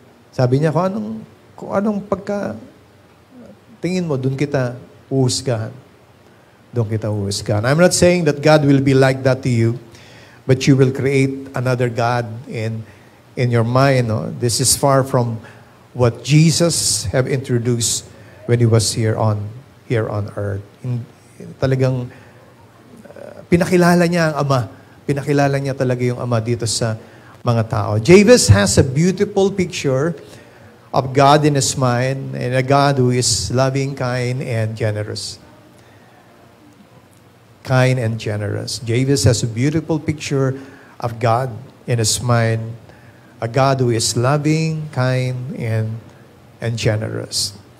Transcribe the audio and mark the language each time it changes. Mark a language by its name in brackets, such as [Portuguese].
[Filipino] Sabi niya, kung anong tingin mo, doon kita uhusgahan. Doon kita uhusgahan. [English] I'm not saying that God will be like that to you, but you will create another God in your mind. No? This is far from what Jesus have introduced when He was here on earth. [Filipino] Talagang pinakilala niya ang Ama. Pinakilala niya talaga yung Ama dito sa mga tao. [English] Jabez has a beautiful picture of God in his mind and a God who is loving, kind, and generous. Kind and generous. Jabez has a beautiful picture of God in his mind, a God who is loving, kind, and generous.